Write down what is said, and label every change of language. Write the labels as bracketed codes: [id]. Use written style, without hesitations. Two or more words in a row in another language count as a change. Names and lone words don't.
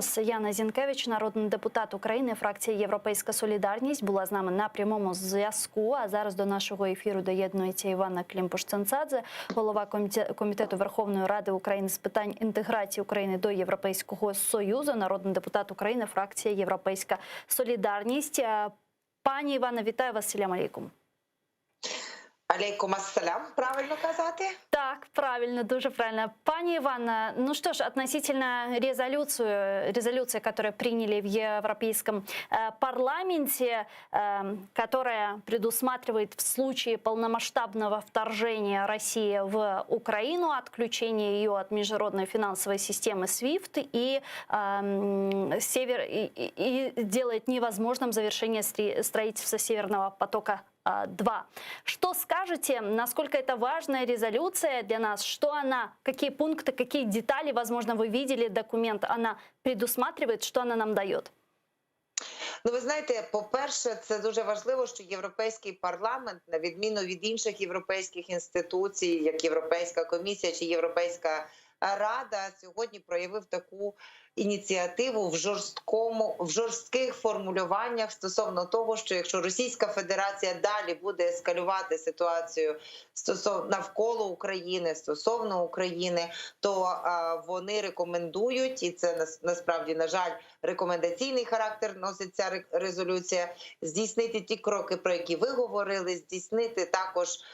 [uk] Яна Зінкевич, народний депутат України, фракція «Європейська солідарність», була з нами на прямому зв'язку. А зараз до нашого ефіру доєднується Іванна Климпуш-Цинцадзе, голова Комітету Верховної Ради України з питань інтеграції України до Європейського Союзу, народний депутат України, фракція «Європейська солідарність». Пані Іванна, вітаю вас, [ar] سلام عليكم. عليكم السلام, [uk] правильно казати? Так, правильно, дуже правильно. [ru] Пани Ивановна, ну что ж, относительно резолюции, которую приняли в Европейском парламенте, которая предусматривает в случае полномасштабного вторжения России в Украину отключение ее от международной финансовой системы SWIFT и делает невозможным завершение строительства Северного потока-2. Что скажете, насколько это важная резолюция для нас, что она, какие пункты, какие детали, возможно, вы видели документ, она предусматривает, что она нам дает? [uk] Ну, ви знаєте, по-перше, це дуже важливо, що Європейський парламент, на відміну від інших європейських інституцій, як Європейська комісія чи Європейська Рада, сьогодні проявив таку ініціативу в жорстких формулюваннях стосовно того, що якщо Російська Федерація далі буде ескалювати ситуацію навколо України, стосовно України, то вони рекомендують, і це насправді, на жаль, рекомендаційний характер носить ця резолюція, здійснити ті кроки, про які ви говорили, здійснити також